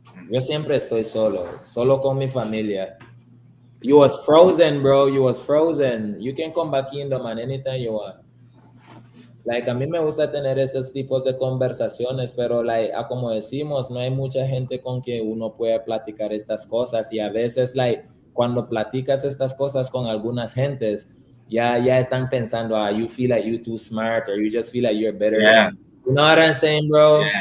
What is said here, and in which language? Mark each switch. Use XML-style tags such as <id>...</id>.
<es>Yo siempre estoy solo con mi familia.</es> <en>You was frozen, bro. You was frozen. You can come back Kingdom man anytime you want.</en> <es>Like, a mí me gusta tener estos tipos de conversaciones, pero, like, como decimos, no hay mucha gente con quien uno puede platicar estas cosas, y a veces, like, cuando platicas estas cosas con algunas gentes, ya están pensando,</es> <en>you feel like you're too smart, or you just feel like you're better than, you know what I'm saying, bro?</en>